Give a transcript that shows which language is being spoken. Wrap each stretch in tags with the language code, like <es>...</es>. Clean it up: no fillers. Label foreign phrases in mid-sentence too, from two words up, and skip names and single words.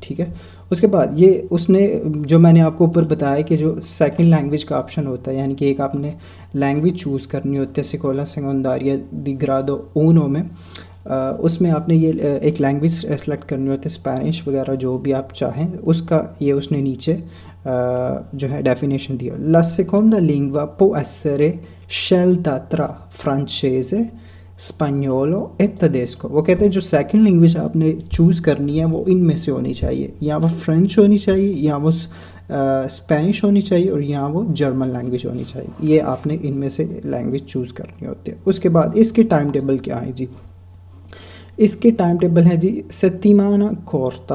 <hi>ठीक है, उसके बाद ये उसने जो मैंने आपको ऊपर बताया कि जो</hi> <en>second language</en> <hi>का ऑप्शन होता है, यानी कि एक आपने</hi> <en>language choose</en> <hi>करनी होती है</hi> <it>scuola secondaria di grado uno</it> <hi>में, उसमें आपने ये एक</hi> <en>language select</en> <hi>करनी होती है, स्पेनिश वगैरह जो भी आप चाहें उसका, ये उसने नीचे जो है डेफिनेशन दिया।</hi> <it>La seconda lingua può essere scelta tra francese, spagnolo e tedesco.</it> <hi>वो कहते हैं जो</hi> <en>second language</en> <hi>आपने चूज़ करनी है वो इनमें से होनी चाहिए, या वो फ्रेंच होनी चाहिए, या वो स्पेनिश होनी चाहिए, और या वो</hi> <en>German language</en> <hi>होनी चाहिए। ये आपने इनमें से</hi> <en>language choose</en> <hi>करनी होती है। उसके बाद इसके</hi> <en>time table</en> <hi>क्या है जी, इसके</hi> <en>time table</en> <hi>है जी</hi> <it>settimana corta.</it>